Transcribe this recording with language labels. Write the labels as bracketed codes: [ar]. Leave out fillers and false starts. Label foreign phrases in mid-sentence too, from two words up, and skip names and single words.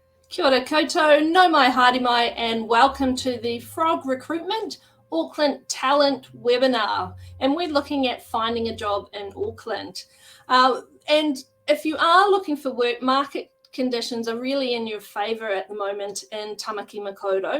[mi] Kia ora koutou, no mai haere mai, [en] and welcome to the Frog Recruitment Auckland Talent webinar. And we're looking at finding a job in Auckland. And if you are looking for work, market conditions are really in your favour at the moment in Tamaki Makaurau.